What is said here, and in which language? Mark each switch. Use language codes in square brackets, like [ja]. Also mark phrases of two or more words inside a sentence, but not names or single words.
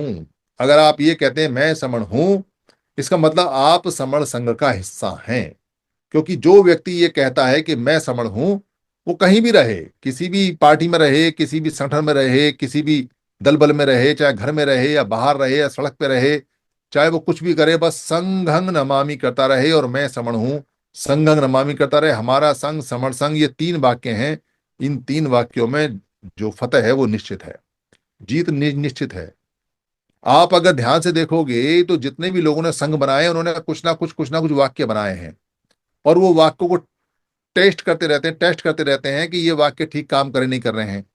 [hi] अगर आप ये कहते हैं मैं समन हूं, इसका मतलब आप समण संघ का हिस्सा हैं। क्योंकि जो व्यक्ति ये कहता है कि मैं समण हूं, वो कहीं भी रहे, किसी भी पार्टी में रहे, किसी भी संगठन में रहे, किसी भी दल बल में रहे, चाहे घर में रहे या बाहर रहे या सड़क पे रहे, चाहे वो कुछ भी करे, बस [pi] संघं नमामि [hi] करता रहे और मैं समण हूं, [pi] संघं नमामि [hi] करता रहे। हमारा संघ, समण संघ, ये 3 वाक्य हैं। इन 3 वाक्यों में जो फतह है वो निश्चित है, जीत निश्चित है। आप अगर ध्यान से देखोगे तो जितने भी लोगों ने संघ बनाए, उन्होंने कुछ ना कुछ वाक्य बनाए हैं, और वो वाक्यों को टेस्ट करते रहते हैं, टेस्ट करते रहते हैं कि ये वाक्य ठीक काम करे नहीं कर रहे हैं।